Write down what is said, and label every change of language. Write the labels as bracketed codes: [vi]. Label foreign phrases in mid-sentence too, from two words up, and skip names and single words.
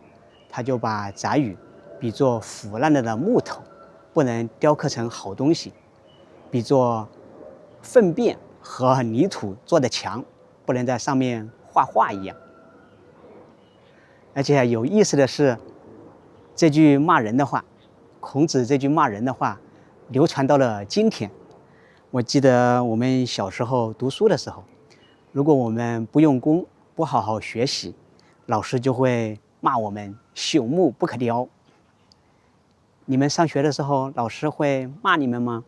[zh] 他就把翟宇比作腐爛了的木頭，不能雕刻成好東西；比作糞便和泥土做的牆，不能在上面畫畫一樣。而且有意思的是，這句罵人的話，孔子這句骂人的話流傳到了今天。我記得我們小時候讀書的時候，如果我們不用功，不好好學習，老師就會罵我們朽木不可雕。你們上學的時候，老師會罵你們嗎？